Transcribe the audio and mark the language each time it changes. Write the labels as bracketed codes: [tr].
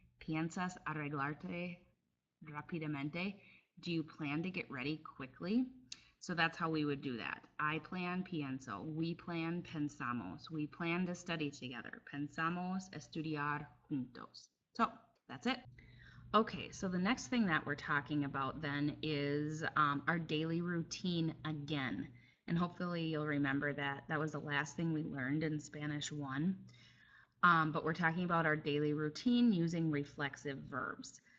[es] Piensas arreglarte rápidamente. [en] Do you plan to get ready quickly? So that's how we would do that. I plan, pienso. We plan, pensamos. We plan to study together. [es] Pensamos estudiar juntos. [en] So that's it. Okay, so the next thing that we're talking about then is our daily routine again. And hopefully you'll remember that that was the last thing we learned in Spanish 1. But we're talking about our daily routine using reflexive verbs.